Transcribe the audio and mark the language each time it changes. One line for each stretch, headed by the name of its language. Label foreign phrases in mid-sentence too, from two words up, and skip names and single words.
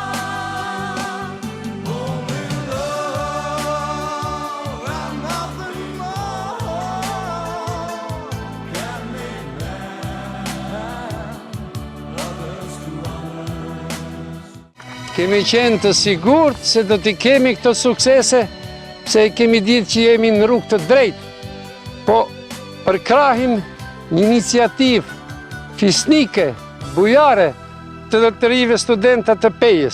English: only love and nothing more can make man others to others.
Albanian: Kemi qenë të sigurt se do t'i kemi këto suksese, pse kemi ditë që jemi në rrugë të drejtë, po përkrahim një iniciativë fisnike, bujare, të doktorive studentat të Pejës.